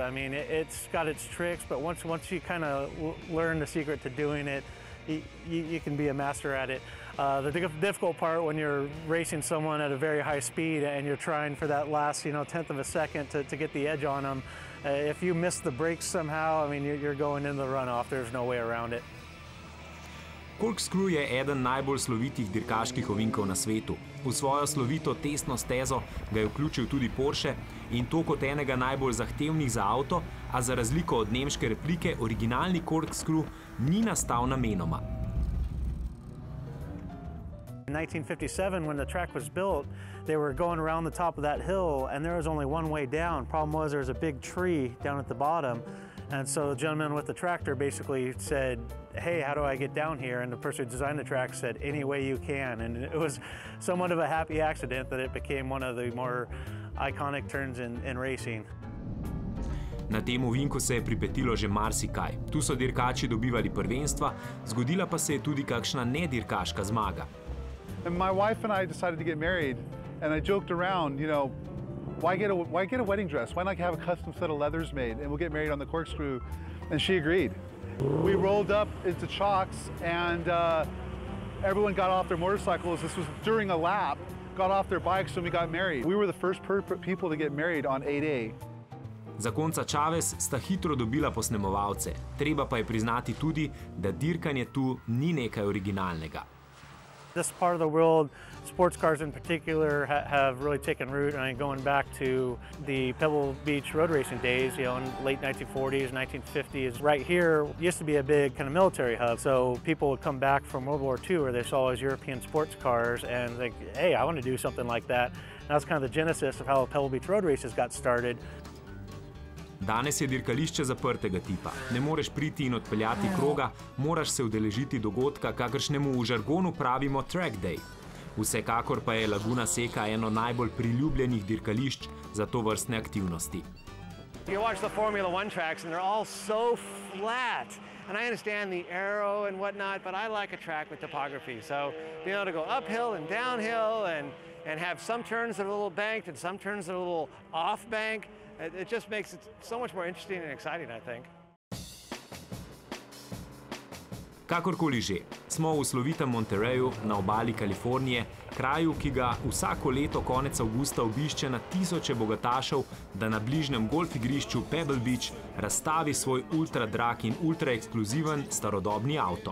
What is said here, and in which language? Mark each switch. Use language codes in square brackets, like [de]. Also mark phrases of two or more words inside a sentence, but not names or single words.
[en] I mean, it's got its tricks, but once you kind of learn the secret to doing it, you can be a master at it. The difficult part when you're racing someone at a very high speed and you're trying for that last, 1/10 of a second to get the edge on them. If you miss the brakes somehow, I mean, you're going into the runoff. There's no way around it. [sl] Corkscrew je eden najbolj slovitih dirkaških ovinkov na svetu. V svojo slovito testno stezo ga je vključil tudi Porsche in to kot enega najbolj zahtevnih za avto, a za razliko od nemške replike, originalni Corkscrew ni nastal namenoma. [en] In 1957, when the track was built, they were going around the top of that hill and there was only one way down. Problem was there was a big tree down at the bottom. And so the gentleman with the tractor basically said, hey, how do I get down here? And the person who designed the track said, any way you can. And it was somewhat of a happy accident that it became one of the more iconic turns in racing. [sl] Na tem ovinku se je pripetilo že marsikaj. Tu so dirkači dobivali prvenstva, zgodila pa se je tudi kakšna nedirkaška zmaga. [en] And my wife and I decided to get married, and I joked around, why get a wedding dress? Why not have a custom set of leathers made and we'll get married on the Corkscrew? And she agreed. We rolled up into Chalks and everyone got off their motorcycles. This was during a lap, got off their bikes when we got married. We were the first people to get married on 8A. [sl] Zakonca Chavez sta hitro dobila posnemovalce. Treba pa je priznati tudi, da dirkanje tu ni nekaj originalnega. [en] This part of the world, sports cars in particular, have really taken root. I mean, going back to the Pebble Beach road racing days, in late 1940s, 1950s. Right here used to be a big kind of military hub. So people would come back from World War II where they saw all these European sports cars and think, hey, I want to do something like that. And that's kind of the genesis of how Pebble Beach road races got started. [sl] Danes je dirkališče zaprtega tipa. Ne moreš priti in odpeljati kroga, moraš se udeležiti dogodka, kakršnemu v žargonu pravimo [en] track day. [sl] Vsekakor pa je Laguna Seca eno najbolj priljubljenih dirkališč za tovrstne aktivnosti. [en] You watch the Formula One tracks and they're all so flat. And I understand the aero and whatnot, but I like a track with topography. So being able to go uphill and downhill and have some turns that are a little banked and some turns that are a little off bank, it just makes it so much more interesting and exciting, I think. [sl] Kakorkoli že, smo v slovitem Monterreyu na obali Kalifornije, kraju, ki ga vsako leto konec avgusta obišče na tisoče bogatašev, da na bližnjem golf igrišču Pebble Beach razstavi svoj ultra drag in ultra ekskluziven starodobni avto.